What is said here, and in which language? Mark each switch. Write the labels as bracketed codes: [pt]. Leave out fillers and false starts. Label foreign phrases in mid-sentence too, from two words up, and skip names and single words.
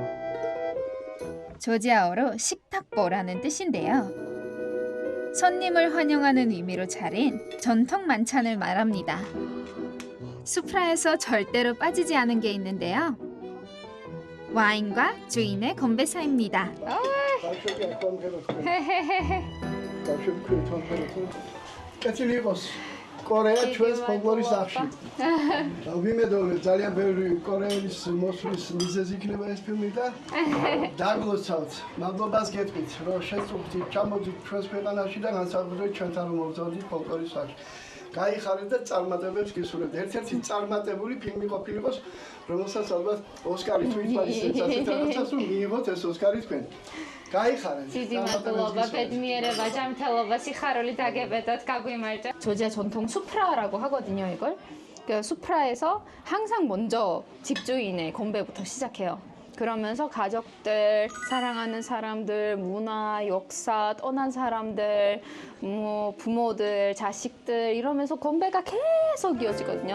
[ko] 조지아어로 식탁보라는 뜻인데요. 손님을 환영하는 의미로 차린 전통 만찬을 말합니다. 수프라에서 절대로 빠지지 않은 게 있는데요. 와인과 주인의 건배사입니다. [ka] კორეა ჩვენს ფოლკლორის სახში. ვიმედოვნე ძალიან ბევრი კორეელის მოსვლის მიზეზი იქნება ეს ფილმი და დაგლოცავთ. მადლობას გეტყვით, რომ შეწუხდით ჩამოდით ჩვენს ქვეყანაში და განსაკუთრებით ჩვენთან რომ მოვწოდით ფოლკლორის სახში. გაიხარეთ და წარმატებებს გისურვებთ. ერთ-ერთი წარმატებული ფილმი ყოფილიყოს, რომელსაც ალბათ ოსკარი თუ ითვალისწინებთ ასეთ რაღაცას, რომ მიიღოთ ეს ოსკარი თქვენ. გაიხარეთ. დიდი მადლობა, ბედნიერება, ჯანმრთელობა, სიხარული დაგებედოთ, გაგვიმარჯვა. [ko] 조지아 전통 수프라라고 하거든요, 이걸. 그 수프라에서 항상 먼저 집주인의 건배부터 시작해요. 그러면서 가족들, 사랑하는 사람들, 문화, 역사, 떠난 사람들, 뭐 부모들, 자식들 이러면서 건배가 계속 이어지거든요.